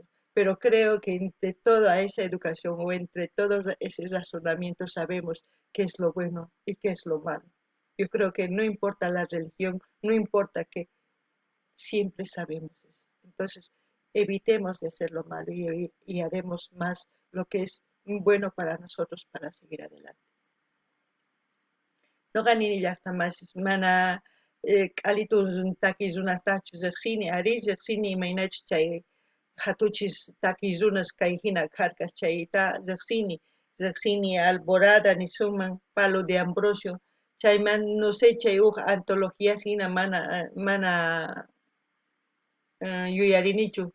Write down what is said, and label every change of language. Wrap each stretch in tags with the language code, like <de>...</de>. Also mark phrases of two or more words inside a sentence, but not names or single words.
<es>Pero creo que entre toda esa educación o entre todos esos razonamientos sabemos qué es lo bueno y qué es lo malo. Yo creo que no importa la religión, no importa que siempre sabemos eso. Entonces, evitemos de hacer lo malo y haremos más lo que es bueno para nosotros para seguir adelante.</es> <qu>No ganini llaqtamas mana q'alitun takiy runatachu riqsini ari riqsini imaynachu chay hatuchis takiy runas kay hina karkas chayta riqsini Alborada nisuman Palo de Ambrosio chayman</qu> <es>no sé</es> <qu>chay antologías hina mana yuyarinichu</qu>